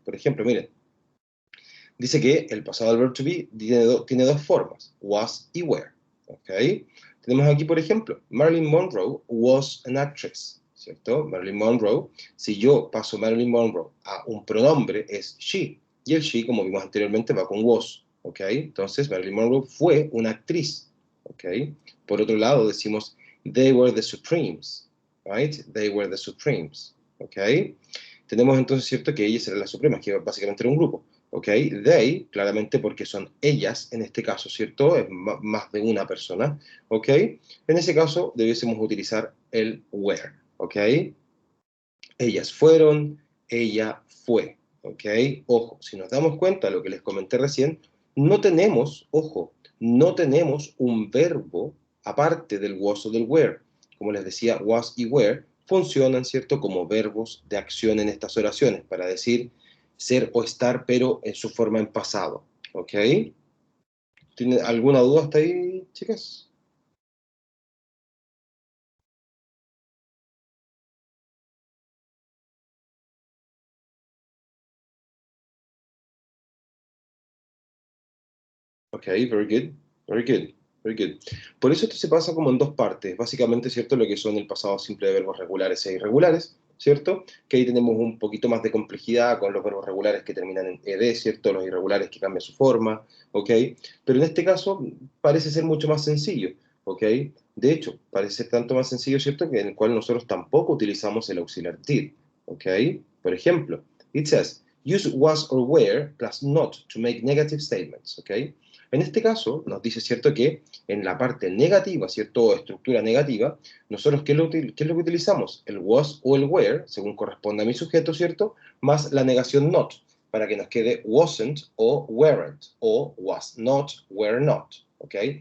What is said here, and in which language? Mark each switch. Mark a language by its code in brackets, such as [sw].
[es] Por ejemplo, miren, dice que el pasado del verbo to be tiene dos formas, was y were, ¿ok? Tenemos aquí, por ejemplo, Marilyn Monroe [en] was an actress, [es] ¿cierto? Marilyn Monroe, si yo paso Marilyn Monroe a un pronombre, es she, y el she, como vimos anteriormente, va con was, ¿ok? Entonces, Marilyn Monroe fue una actriz, ¿ok? Por otro lado, decimos, [en] they were the Supremes, right? They were the Supremes, ¿ok? [es] Tenemos entonces, ¿cierto?, que ellas eran las supremas, que básicamente era un grupo. ¿Ok? They, claramente porque son ellas en este caso, ¿cierto? Es más de una persona, ¿ok? En ese caso debiésemos utilizar el were, ¿ok? Ellas fueron, ella fue, ¿ok? Ojo, si nos damos cuenta de lo que les comenté recién, no tenemos, ojo, no tenemos un verbo aparte del was o del were. Como les decía, was y were funcionan, ¿cierto?, como verbos de acción en estas oraciones, para decir ser o estar, pero en su forma en pasado, ¿ok? ¿Tienen alguna duda hasta ahí, chicas? [en] Ok, very good, very good, very good. [es] Por eso esto se pasa como en dos partes, básicamente, ¿cierto? Lo que son el pasado simple de verbos regulares e irregulares, ¿cierto? Que ahí tenemos un poquito más de complejidad con los verbos regulares que terminan en ed, ¿cierto? Los irregulares que cambian su forma, ¿ok? Pero en este caso parece ser mucho más sencillo, ¿ok? De hecho, parece ser tanto más sencillo, ¿cierto? Que en el cual nosotros tampoco utilizamos el auxiliar did, ¿ok? Por ejemplo, [en] it says, use was or were plus not to make negative statements, ¿ok? [es] En este caso, nos dice, ¿cierto?, que en la parte negativa, ¿cierto?, o estructura negativa, nosotros, ¿qué es lo que utilizamos? El was o el were, según corresponde a mi sujeto, ¿cierto?, más la negación not, para que nos quede wasn't o weren't, o was not, were not, ¿ok?